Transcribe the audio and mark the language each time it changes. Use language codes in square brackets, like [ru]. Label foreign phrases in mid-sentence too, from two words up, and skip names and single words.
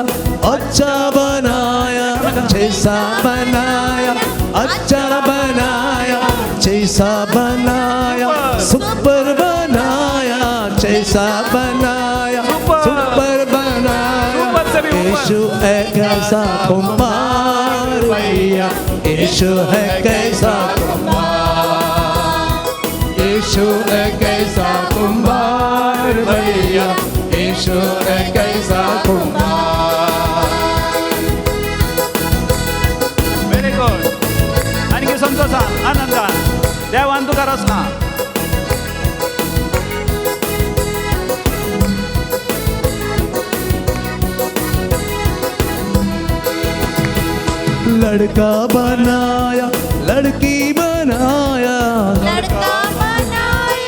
[hi] अच्छा बनाया जैसा बनाया अच्छा बनाया जैसा बनाया सुपर बनाया जैसा बनाया सुपर बनाया यीशु है कैसा कुम्हार भैया यीशु है कैसा कुम्हार यीशु है कैसा कुम्हार भैया यीशु है कैसा कुम्हार [en] very good [kok] आणखी संतोषान आनंदान देवान तुका रचना [hi] लड़का बनाया लड़की बनाया लड़का बनाया